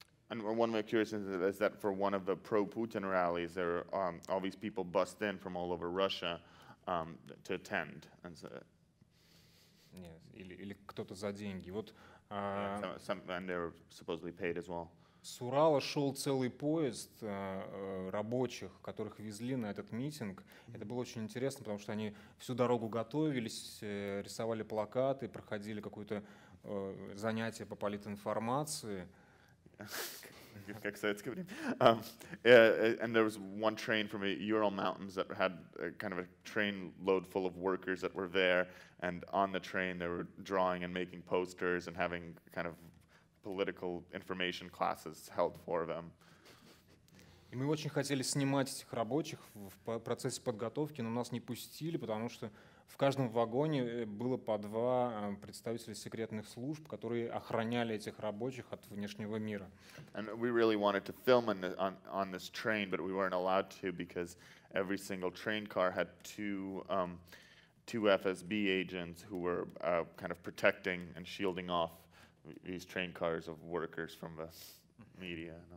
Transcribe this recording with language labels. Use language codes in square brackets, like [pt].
[en] And one of my curious is that for one of the pro-Putin rallies, there all these people bust in from all over Russia to attend. And so, [ru] Нет, или кто-то за деньги. Вот, [en] and they were supposedly paid as well. [ru] С Урала шел целый поезд рабочих, которых везли на этот митинг. Это было очень интересно, потому что они всю дорогу готовились, рисовали плакаты, проходили какое-то занятие по политинформации. Как советское время. [en] And there was one train from the Ural Mountains that had kind of a train load full of workers that were there, and on the train they were drawing and making posters and having kind of political information classes held for them. [ru] И мы очень хотели снимать этих рабочих в процессе подготовки, но нас не пустили, потому что в каждом вагоне было по 2 представителя секретных служб, которые охраняли этих рабочих от внешнего мира. [en] And we really wanted to film on this train, but we weren't allowed to because every single train car had two FSB agents who were kind of protecting and shielding off these train cars of workers from the media.